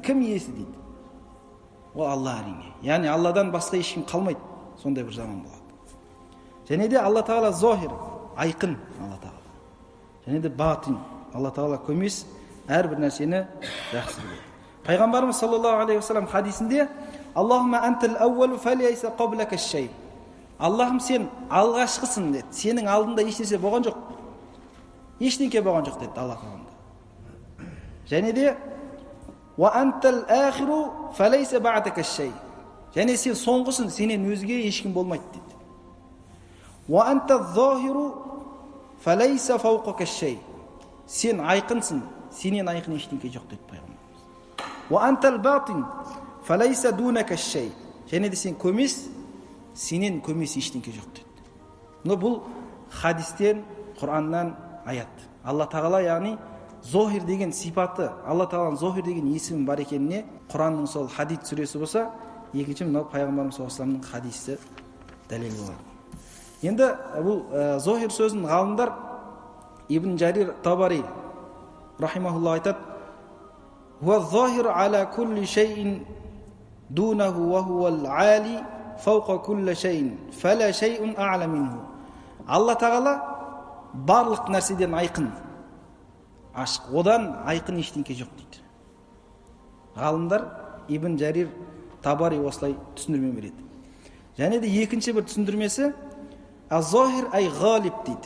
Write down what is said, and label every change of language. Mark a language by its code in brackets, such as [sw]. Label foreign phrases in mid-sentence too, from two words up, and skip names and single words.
[kk] Кім иесі дейді. Ол Алла әрине. Яғни Алладан басқа ешкім қалмайды. Сондай бір заман болады. Және де Алла Тағала зохир, айқын Алла Тағала. Және де батин. Алла Тағала көмес, әрбір нәрсені жақсы біледі. [ar] Пайғамбарымыз صلى الله عليه وسلم хадисінде اللهم أنت الأول فليس قبلك شيء. [kk] Аллахым сен алғашқысың деді. Сенің алдында ешнәрсе болған жоқ. Ештеңке болған жоқ деді Алла Тағала. Және де [ar] وأنت الآخر فليس بعدك شيء. [kk] Және сен соңғысың, сенен өзге ешкім болмайды деді. [ar] وأنت الظاهر فليس فوقك شيء. [kk] Сен айқынсың, сенен айқын ештеңке жоқ деді пайғамбарымыз. [ar] وأنت الباطن فليس دونك شيء. [kk] Және де сен көмес, сенен көмес ештеңке жоқ деді. Но бұл хадистен, Құраннан аят. Алла Тағала яғни зохир деген сипаты, Алла Тағаланың зохир деген есімі бар екеніне Құранның сол Хадид сүресі болса, екінші мынау пайғамбарымыз [ar] صلى الله عليه وسلم [kk] хадисі дәлел болады. Енді бұл зохир сөзін ғалымдар ибн Жарир Табари рахимахулла айтады: [ar] "وظاهر على كل شيء دونه وهو العالي فوق كل شيء فلا شيء أعلى منه." [kk] Алла тағала барлық нәрседен айқын, ашық, одан айқын ештеңке жоқ дейді. Ғалымдар ибн Жарир Табари осылай түсіндірме береді. Және де екінші бір түсіндірмесі [ar] الظاهر أي غالب [kk] дейді.